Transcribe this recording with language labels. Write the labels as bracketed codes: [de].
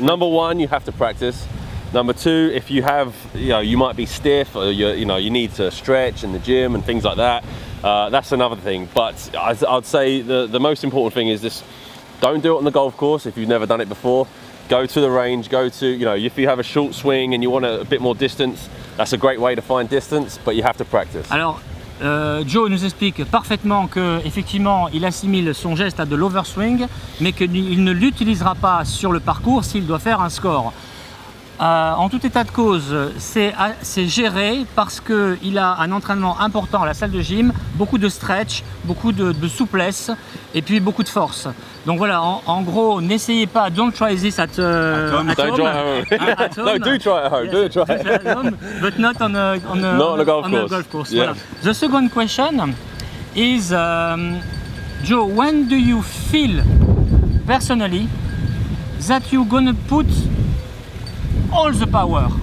[en] number one, you have to practice. Number two, if you have, you might be stiff, or you need to stretch in the gym and things like that. That's another thing. But I'd say the most important thing is this: don't do it on the golf course if you've never done it before. Go to the range. If you have a short swing and you want a bit more distance, that's a great way to find distance. But you have to practice. [fr] Alors, Joe nous explique parfaitement que effectivement, il assimile son geste à de l'overswing, mais qu'il ne l'utilisera pas sur le parcours s'il doit faire un score. En tout état de cause, c'est géré parce qu'il a un entraînement important à la salle de gym, beaucoup de stretch, beaucoup de souplesse et puis beaucoup de force. Donc voilà, en gros, n'essayez pas, [en] don't try this at home. Don't try at home. At home. No, do try at home. Yes, do try at home, but not on a golf course. Yeah. [fr] Voilà. [en] The second question is, Joe, when do you feel personally that you're gonna put all the power?